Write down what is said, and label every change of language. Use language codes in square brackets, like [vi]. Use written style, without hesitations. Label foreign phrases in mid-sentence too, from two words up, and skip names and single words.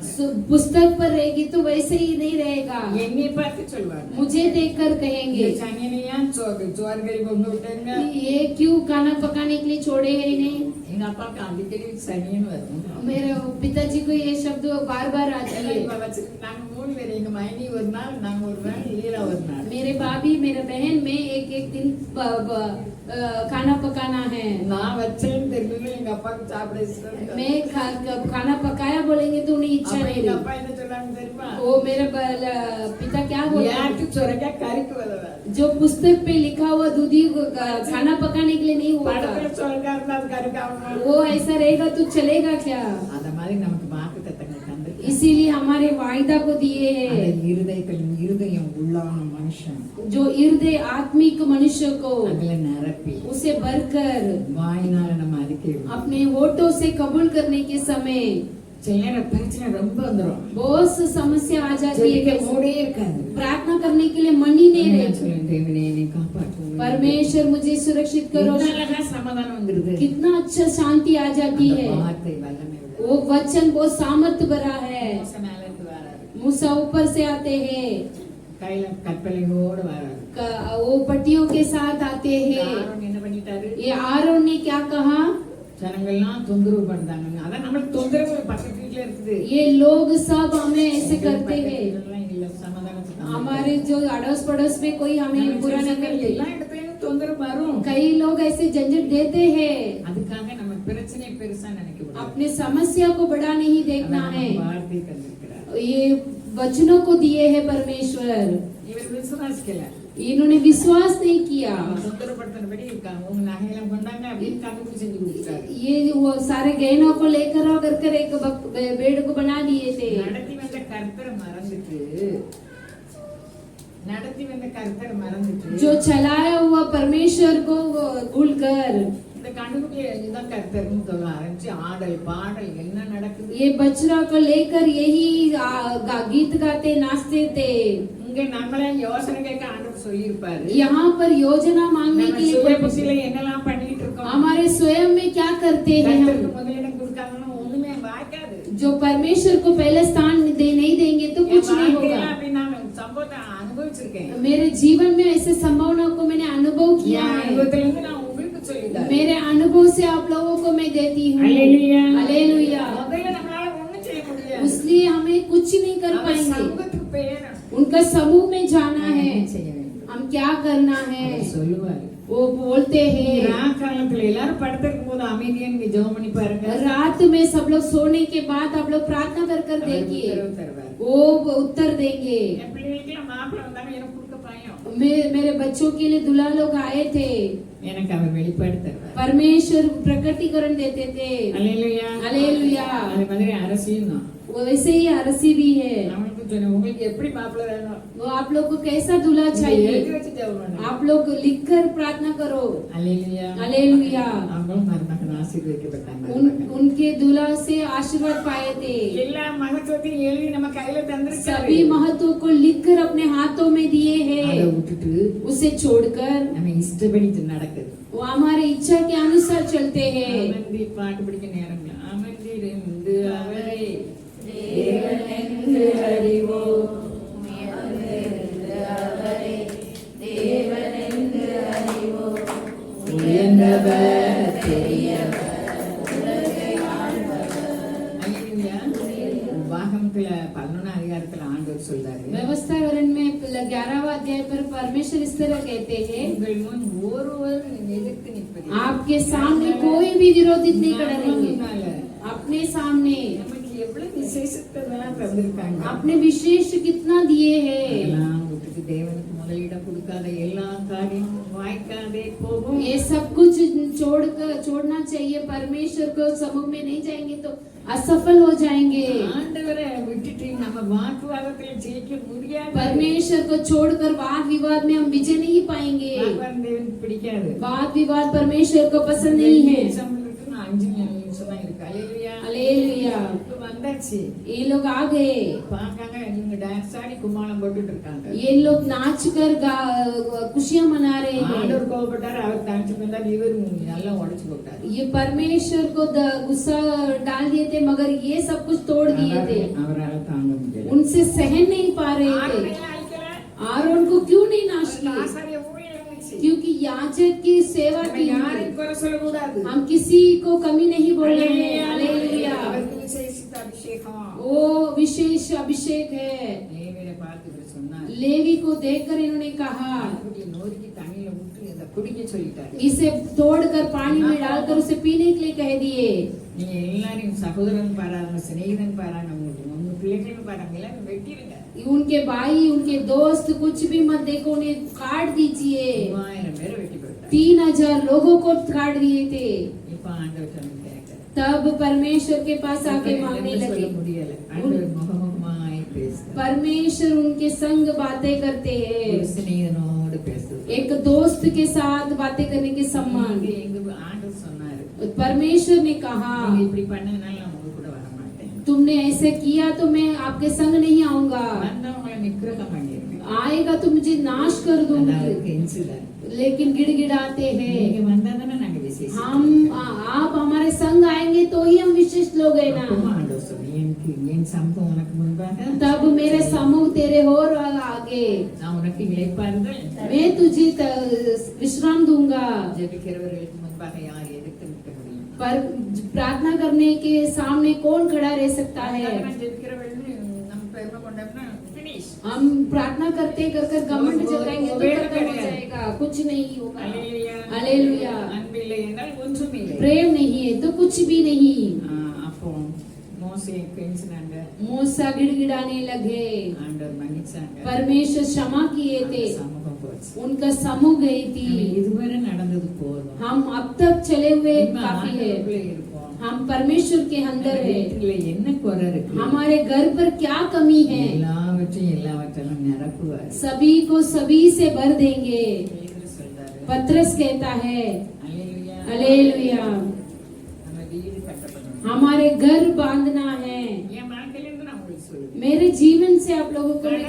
[hi] पुस्तक पर रहेगी तो वैसे ही नहीं रहेगा, [ta] என்னை பார்த்து சொல்லுவாங்க. [hi] मुझे देखकर कहेंगे [ta] சனியனையா சோறு கறி கொண்டு விட்டாங்க. [hi] ये क्यों खाना पकाने के लिए छोड़े हैं इन्हें। [ta] எங்க அப்பாவுக்கு அடிக்கடி சனியன் வரும். [hi] मेरे पिताजी को ये शब्द बार बार आती है। [ta] நாங்க 3 பேர், எங்க மைனி ஒரு நாள், நாங்க ஒரு நாள், லீலா ஒரு நாள். [hi] मेरे भाभी मेरे बहन में एक दिन खाना पकाना है। [ta] நான் வச்சேன்னு தெரிஞ்சது எங்க அப்பாவுக்கு சாப்பிட இஷ்டம் இல்லை. [hi] मैं खाना पकाया बोलेंगे तो उन्हें इच्छा [ta] அப்ப [hi] नहीं [ta] எங்க [hi] रही। [ta] அப்பா என்ன சொன்னாங்க தெரியுமா? [hi] वो मेरा पिता क्या बोलते हैं, [ta] ஏட்டு சொரக்கா கறிக்கு வதவா. [hi] जो पुस्तक पे लिखा हुआ दूधी खाना पकाने के लिए नहीं [ta] படத்துல [hi] होगा, [ta] சொரக்கா இருந்தா அது கறிக்கு ஆகுமா? [hi] वो ऐसा रहेगा तो चलेगा क्या। [ta] அத மாதிரி நமக்கு வாக்கு தத்தங்கள் தந்து [hi] इसीलिए हमारे वायदा को दिए हैं। [ta] இருதயம் உள்ளான மனுஷன் [hi] जो हृदय आत्मिक मनुष्य को [ta] அதுல நிரப்பி [hi] उसे भरकर [ta] வாயினால நம்ம அறிக்கை [hi] अपने होठों से कबूल करने के समय [ta] சில நேரம் பிரச்சனை ரொம்ப வந்துரும். [hi] बहुत सी समस्या आ जाती [ta] ஜெபிக்க [hi] है, [ta] மூடே இருக்காது. [hi] प्रार्थना करने के लिए मन ही नहीं रहता। [ta] தேவனே என்னை காப்பாற்று. [hi] परमेश्वर मुझे सुरक्षित करो, [ta] அழகா சமாதானம் வந்துருது. [hi] कितना अच्छा शांति आ जाती [ta] அந்த [hi] है। [ta] வார்த்தை வல்லமை உள்ளது. [hi] वो वचन बहुत सामर्थ्य भरा है। [ta] மோசே மேல இருந்து வராரு. [hi] मूसा ऊपर से आते हैं, [ta] கையில கற்பலையோடு வராரு. [hi] वो पट्टियों के साथ आते हैं। [ta] ஆரோன் என்ன பண்ணிட்டாரு? [hi] ये आरोन ने क्या कहा, [ta] ஜனங்கள்லாம் தொந்தரவு பண்றாங்க. அதான் நம்மளுக்கு தொந்தரவு பக்கத்து வீட்டுல இருக்குது. [hi] ये लोग सब हमें ऐसे करते हैं। [ta] இதெல்லாம் இல்ல, சமாதானத்துக்கு [hi] हमारे जो अड़ोस पड़ोस में कोई हमें बुरा नहीं करते, [ta] எல்லா இடத்துலயும் தொந்தரவு வரும். [hi] कई लोग ऐसे झंझट देते हैं। [ta] அதுக்காக நம்ம பிரச்சனை பெருசா நினைக்க கூடாது. [hi] अपने समस्या को बड़ा नहीं देखना [ta] அதான் [hi] है। [ta] நம்ம வார்த்தை தந்திருக்கிறார். [hi] ये वचनों को दिए हैं परमेश्वर, [ta] இவர் விசுவாசிக்கல. [hi] इन्होंने विश्वास नहीं किया। [ta] தொந்தரப்படுத்தினபடி இருக்காங்க. உங்க நகையெல்லாம் கொண்டாங்க அப்படின்னு கண்டுபிடிச்சு செஞ்சு கொடுத்தாரு. [hi] ये वो सारे गहनों को लेकर आकर कर एक बेड को बना दिए थे। [ta] நடத்தி வந்த கர்த்தரை மறந்துட்டு [hi] जो चलाया हुआ परमेश्वर को भूलकर [ta] இந்த கண்டுபிடி இதுதான் கர்த்தர்னு சொல்ல ஆரம்பிச்சு ஆடல் பாடல் என்ன நடக்குது. [hi] ये बछड़ा को लेकर यही गीत गाते नाचते थे। [ta] இங்க நம்மளே யோசனை கேட்க ஆண்டவர் சொல்லியிருப்பாரு. [hi] यहाँ पर योजना मांगने [ta] நம்ம [hi] के लिए [ta] சுய புத்தியில என்னெல்லாம் பண்ணிட்டு இருக்கோம். [hi] हमारे स्वयं में क्या करते हैं [ta] கர்த்தருக்கு [hi] हम, [ta] முதலிடம் கொடுக்காமனா ஒண்ணுமே வாய்க்காது. [hi] जो परमेश्वर को पहले स्थान नहीं देंगे तो कुछ नहीं होगा। [ta] அப்படி நான் சம்பவத்தை அனுபவிச்சிருக்கேன். [hi] मेरे जीवन में ऐसे संभावना को मैंने अनुभव किया [ta] என் [hi] है। [ta] அனுபவத்துல இருந்து நான் உங்களுக்கு சொல்லிட்டேன். [hi] मेरे अनुभव से आप लोगों को मैं देती हूँ। हालेलुया हालेलुया। [ta] முதல்ல நம்மளால ஒண்ணும் செய்ய முடியாது. [hi] इसलिए हमें कुछ नहीं कर [ta] நம்ம [hi] पाएंगे, [ta] சமூகத்துக்கு பேரணும். [hi] उनका समूह में जाना है। [ta] செய்ய வேண்டும். [hi] हम क्या करना है, [ta] அவர் சொல்லுவாரு. [hi] वो बोलते हैं। [ta] ராக்காலத்துல எல்லாரும் படுத்திருக்கும் போது அமைதியா நீங்க ஜெபம் பண்ணி பாருங்க. [hi] रात में सब लोग सोने के बाद आप लोग प्रार्थना कर देखिए, [ta] உத்தரவு தருவார். [hi] वो उत्तर देंगे। [ta] என் பிள்ளைகளுக்கெல்லாம் மாப்பிள்ளை வந்தாங்க, எனக்கு கொடுக்க பயம். [hi] मेरे बच्चों के लिए दूल्हा लोग आए थे, [ta] எனக்கு அவர் வெளிப்பாடு தருவார். [hi] परमेश्वर प्रकटीकरण देते थे। [ta] அல்லேலூயா [hi] हालेलुया। [ta] அதே மாதிரி அரசியும் தான். [hi] वो वैसे ही அரசி भी है। [ta] அவனுக்கு சொன்ன உங்களுக்கு எப்படி மாப்பிள்ளை வேணும் [hi] वो आप लोग को कैसा दूल्हा [ta] எழுதி [hi] चाहिए, [ta] வச்சு ஜெபம் பண்ணுங்க. [hi] आप लोग लिखकर प्रार्थना करो। [ta] அல்லேலூயா. [hi] हालेलुया। [ta] அவங்களும் மருமகன் ஆசீர்வதிக்கப்பட்டாங்க. [hi] उनके दूल्हा से आशीर्वाद पाए थे। [ta] எல்லா மகத்துவத்தையும் எழுதி நம்ம கையில தந்திருக்காரு. [hi] सभी महत्व को लिखकर अपने हाथों में दिए [ta] அதை [hi] हैं। [ta] விட்டுட்டு [hi] उसे छोड़कर [ta] நம்ம இஷ்டப்படி நடக்குது. [hi] वो हमारे इच्छा के अनुसार चलते हैं। [ta] அமர்ந்தி பாட்டு படிக்க நேரம் இல்லை. அமர்ந்திருந்து அவரை தேவனென்று அறிவோம். உயர்ந்தவர் பெரியவர் உலகை ஆள்பவர். அல்லேலூயா. உபாகமத்துல 11 அதிகாரத்துல ஆண்டவர் சொல்றாரு, [hi] व्यवस्था वरण में 11वां अध्याय पर परमेश्वर इस तरह कहते हैं, [ta] உங்கள் முன் ஒருவர் எதிர்த்து நிற்பது [hi] आपके सामने कोई भी विरोधित नहीं करेंगे। [ta] முன்னால [hi] अपने सामने [ta] நமக்கு எவ்வளவு விசேஷத்தை தந்திருக்காங்க. [hi] अपने विशेष कितना दिए हैं। [ta] அதெல்லாம் விட்டுட்டு தேவனுக்கு முதலிடம் கொடுக்காத எல்லா காரியமும் வாய்க்காதே போகும். [hi] ये सब कुछ छोड़ना चाहिए। परमेश्वर को समूह में नहीं जाएंगे तो असफल हो जाएंगे। [ta] ஆண்டவரை விட்டுட்டு நம்ம வாக்குவாதத்துல ஜெயிக்க முடியாது. [hi] परमेश्वर को छोड़कर वाद विवाद में हम विजय नहीं पाएंगे। [ta] வாக்குவாதம் தேவனுக்கு பிடிக்காது. [hi] वाद विवाद परमेश्वर को पसंद नहीं है। [ta] எக்ஸாம்பிளுக்கு நான் 5 நிமிஷம் தான் இருக்கு. அல்லேலூயா. [hi] हालेलुया। [ta] இப்ப வந்தாச்சு. [hi] ये लोग आ गए। [ta] பாக்காங்க இவங்க டான்ஸ் ஆடி கும்மாளம் போட்டுட்டு இருக்காங்க. [hi] ये लोग नाच कर खुशियां मना रहे हैं। [ta] ஆண்டவர் கோபப்பட்டார். அவர் தனிச்சு வந்தார். இவர் நல்லா உடைச்சு போட்டார். [hi] ये परमेश्वर को गुस्सा डाल दिए थे, मगर ये सब कुछ तोड़ दिए थे। [ta] அவரால தாங்க முடியல. [hi] उनसे सहन नहीं पा रहे थे। आरोन को क्यों नहीं नाश किए? [ta] ஆசாரிய ஊழியம் இருந்துச்சு. [hi] क्योंकि याजक की सेवा [ta] நம்ம [hi] की। [ta] யாரையும் குறை சொல்லக்கூடாது. [hi] हम किसी को कमी नहीं बोल रहे हैं। हालेलुया। [ta] அவருக்கு விசேஷித்த அபிஷேகம். [hi] वो विशेष अभिषेक है। [ta] லேவியரை பார்த்து இவர் சொன்னார், [hi] लेवी को देखकर इन्होंने कहा, [ta] ஆட்டுக்குட்டியை நொறுக்கி தண்ணியில விட்டு அதை குடிக்க சொல்லிட்டாரு. [hi] इसे तोड़कर पानी में डालकर उसे पीने के लिए कह दिए। [ta] நீங்க எல்லாரும் சகோதரன் பாராங்க, சிநேகிதன் பாராங்க, உங்க பிள்ளைகளும் பாராங்க, எல்லாரும் வெட்டிடுங்க. [hi] उनके भाई, उनके दोस्त कुछ भी मत देखो, उन्हें काट दीजिए। [ta] 3000 பேரை வெட்டி போட்டார். [hi] 3000 लोगों को काट दिए थे। [ta] இப்ப ஆண்டவர் சொன்ன கேட்கிறார். [hi] तब परमेश्वर के पास आके मांगने [ta] சொல்ல [hi] लगे। [ta] முடியல. ஆண்டவர் முகமுகமாய் பேசுறார். [hi] परमेश्वर उनके संग बातें करते [ta] ஒரு [hi] हैं। [ta] சிநேகிதனோடு பேசுறார். [hi] एक दोस्त के साथ बातें करने के समान [ta] எங்க ஆண்டவர் சொன்னாரு, [hi] परमेश्वर ने कहा, [ta] நீங்க இப்படி பண்ணதுனால நான் உங்க கூட வர மாட்டேன். [hi] तुमने ऐसे किया तो मैं आपके संग नहीं आऊंगा। [ta] வந்தவங்களை நிக்கிரகம் பண்ணிருக்கேன். [hi] आएगा तो मुझे नाश कर दूंगी। [ta] அதாவது இன்சிடென்ட். [hi] लेकिन गिड़गिड़ाते हैं। [ta] நீங்க வந்தாதானே நாங்க விசேஷம். [hi] आप हमारे संग आएंगे तो ही हम विशिष्ट लोग हैं ना। [ta] அப்பமா ஆண்டவர் சொன்னார், என் சமூகம் உனக்கு முன்பாக [hi] तब मेरे समूह तेरे और आगे, [ta] நான் உனக்கு இளைப்பாறுதல் [hi] मैं तुझे विश्राम दूंगा। [ta] ஜெபிக்கிறவர்களுக்கு முன்பாக யார் எதிர்த்து நிற்க முடியும்? [hi] पर प्रार्थना करने के सामने कौन खड़ा रह सकता है? [ta] நான் ஜெபிக்கிறவர்கள் நம்ம பெருமை கொண்டோம்னா finish. [hi] हम प्रार्थना करते कर घमंड जताएंगे तो खत्म हो जाएगा, कुछ नहीं होगा। [ta] அல்லேலூயா. [hi] हालेलुया। [ta] அன்பில்லை என்றால் ஒன்றுமில்லை. [hi] प्रेम नहीं है तो कुछ भी नहीं। [ta] அப்போ மோசே கெஞ்சினாங்க, [hi] मूसा गिड़गिड़ाने लगे। [ta] ஆண்டவர் மன்னிச்சாங்க. [hi] परमेश्वर क्षमा किए थे। [ta] சமூகம் போச்சு. [hi] उनका समूह गई थी। [ta] இதுவரை நடந்தது போதும். [hi] हम अब तक चले हुए [ta] நம்ம [hi] काफी है। [ta] ஆண்டவருக்குள்ளே இருப்போம். [hi] हम परमेश्वर के अंदर है। [ta] வீட்டுல என்ன குறை இருக்கு? [hi] हमारे घर पर क्या कमी है? [ta] எல்லாவற்றையும் நிரப்புவார். [hi] सभी को सभी से भर देंगे। [ta] பேதுரு சொல்றாரு, [hi] पत्रस कहता है, [ta] அல்லேலூயா. [hi] हालेलुया। [ta] நம்ம வீடு கட்டப்படணும். [hi] हमारे घर बांधना है। [ta] என் வாழ்க்கையில இருந்து நான் உங்களுக்கு சொல்லுவேன், [hi] मेरे जीवन से आप लोगों को मैं